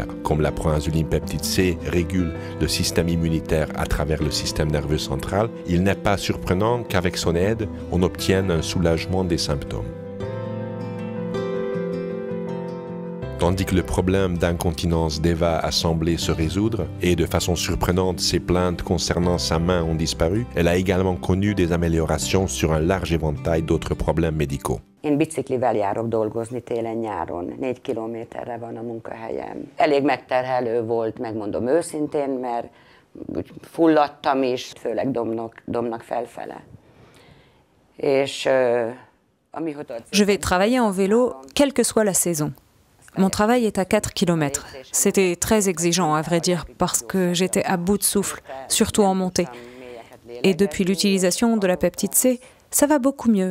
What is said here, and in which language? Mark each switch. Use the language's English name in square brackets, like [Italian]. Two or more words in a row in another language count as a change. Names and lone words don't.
[French] Comme la proinsuline peptide C régule le système immunitaire à travers le système nerveux central, il n'est pas surprenant qu'avec son aide, on obtienne un soulagement des symptômes. Tandis que le problème d'incontinence d'Eva a semblé se résoudre, et de façon surprenante, ses plaintes concernant sa main ont disparu, elle a également connu des améliorations sur un large éventail d'autres problèmes médicaux. [Hungarian] Én biciklivel járok dolgozni télen-nyáron, 4 kilométerre van a munkahelyem. Elég megterhelő volt, megmondom őszintén, mert fulladtam is, főleg domnak felfele. [French] Je vais travailler en vélo, quelle que soit la saison. Mon travail est à 4 km. C'était très exigeant, à vrai dire, parce que j'étais à bout de souffle, surtout en montée. Et depuis l'utilisation de la peptide C, ça va beaucoup mieux.